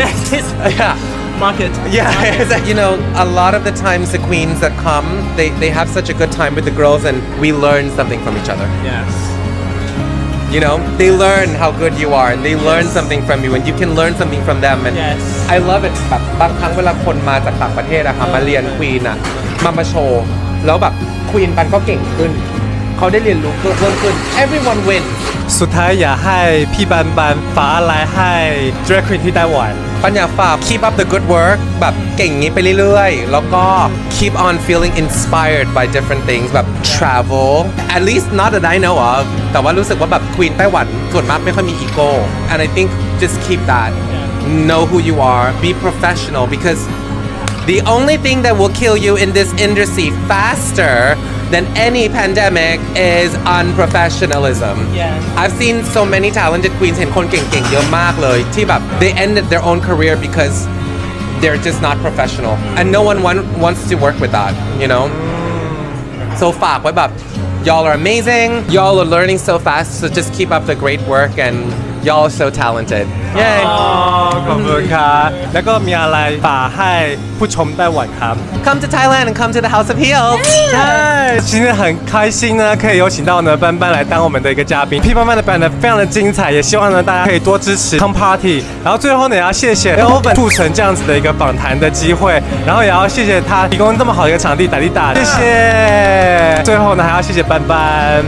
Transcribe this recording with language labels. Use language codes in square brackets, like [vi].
[en] Yes. Yeah. Market. Yeah, it's like, you know, a lot of the times the queens that come, they have such a good time with the girls and we learn something from each other. Yes. You know, they learn how good you are and they learn something from you and you can learn something from them. And Yes. I love it. [th] แบบบางครั้งเวลาคนมาจากต่างประเทศอะค่ะมาเรียนควีนอะมาโชว์แล้วแบบควีนปันก็เก่งขึ้นเขาได้เรียนรู้เพิ่มขึ้น [en] Everyone wins [th] สุดท้ายอยากให้พี่บันฝากอะไรให้ Drag Queen ที่ไต้หวัน ปัญญาฝาก [en] keep up the good work [th] แบบเก่งงี้ไปเรื่อยๆแล้วก็ [en] keep on feeling inspired by different things [th] แบบ [en] travel at least not that I know of [th] แต่ว่ารู้สึกว่าแบบควีนไต้หวันส่วนมากไม่ค่อยมี [en] ego and I think just keep that know who you are be professional because the only thing that will kill you in this industry faster than any pandemic is unprofessionalism. Yeah. I've seen so many talented queens [th] เห็นคนเก่งๆเยอะมากเลยที่แบบ [en] they ended their own career because they're just not professional and no one wants to work with that, you know? So [th] ฝากไว้แบบ [en] y'all are amazing, y'all are learning so fast, so just keep up the great work and y'all are so talented. Yay! [th] ขอบคุณครับแล้วก็มีอะไรฝากให้ผู้ชมไต้หวันครับ [en] Come to Thailand and come to the House of Heels. [th] ใช่ [zh] 今天很开心呢可以有请到呢班班来当我们的一个嘉宾 P 班班的表演呢非常的精彩也希望呢大家可以多支持 Come Party 然后最后呢也要谢谢 Phloen 促成这样子的一个访谈的机会然后也要谢谢他提供这么好的一个场地Dalida谢谢最后呢还要谢谢班班